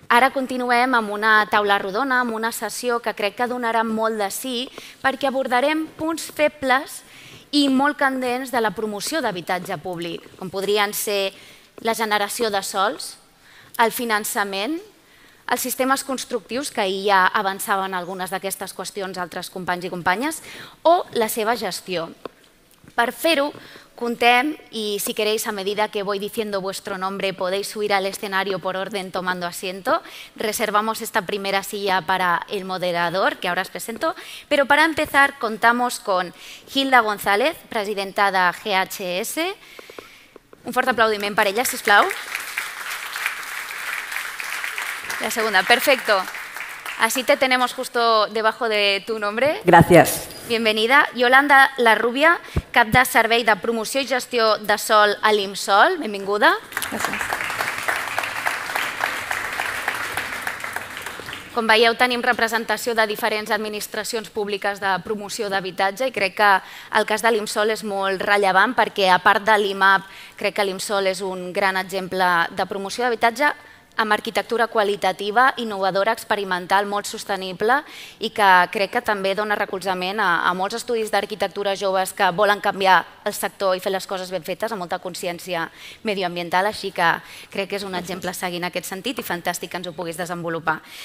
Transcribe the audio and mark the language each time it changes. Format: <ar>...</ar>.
<ca>Ara continuem amb una taula rodona, amb una sessió que crec que donarà molt de sí, perquè abordarem punts febles i molt candents de la promoció d'habitatge públic, com podrien ser la generació de sòls, el finançament, els sistemes constructius, que ahir ja avançaven algunes d'aquestes qüestions altres companys i companyes, o la seva gestió. Per fer-ho, contem,</ca> <es>y si queréis, a medida que voy diciendo vuestro nombre, podéis subir al escenario por orden tomando asiento. Reservamos esta primera silla para el moderador, que ahora os presento. Pero para empezar, contamos con Hilda González, presidenta de GHS. Un fuerte</es> <ca>aplaudiment per ella, sisplau.</ca> <es>La segunda, perfecto. Así te tenemos justo debajo de tu nombre. Gracias. Bienvenida.</es> <ca>Yolanda Larrubia, cap de Servei de Promoció i Gestió de Sòl a l'IMSOL. Benvinguda. Gràcies. Com veieu, tenim representació de diferents administracions públiques de promoció d'habitatge i crec que el cas de l'IMSOL és molt rellevant perquè, a part de l'IMAP, crec que l'IMSOL és un gran exemple de promoció d'habitatge amb arquitectura qualitativa, innovadora, experimental, molt sostenible i que crec que també dona recolzament a molts estudis d'arquitectura joves que volen canviar el sector i fer les coses ben fetes amb molta consciència medioambiental, així que crec que és un exemple a seguir en aquest sentit i fantàstic que ens ho puguis desenvolupar.</ca>